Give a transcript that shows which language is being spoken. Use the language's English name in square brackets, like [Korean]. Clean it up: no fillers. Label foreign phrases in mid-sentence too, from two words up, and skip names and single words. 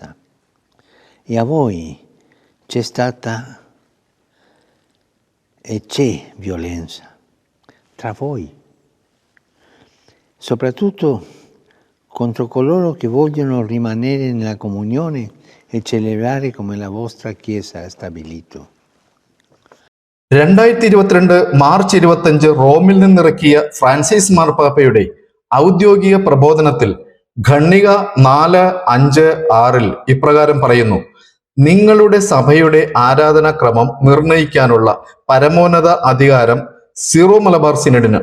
[Italian] E a voi c'è stata e c'è violenza tra voi, soprattutto contro coloro che vogliono rimanere nella comunione e celebrare come la vostra Chiesa ha stabilito. [Malayalam] 2022 മാർച്ച് 25 റോമിൽ നിന്നിറക്കിയ ഫ്രാൻസിസ് മാർപ്പാപ്പയുടെ ഔദ്യോഗിക പ്രബോധനത്തിൽ ഖണ്ഡിക 4:5-6 ഇപ്രകാരം പറയുന്നു: നിങ്ങളുടെ സഭയുടെ ആരാധനാക്രമം നിർണയിക്കാനുള്ള പരമോന്നത അധികാരം സീറോ മലബാർ സിനഡിന്.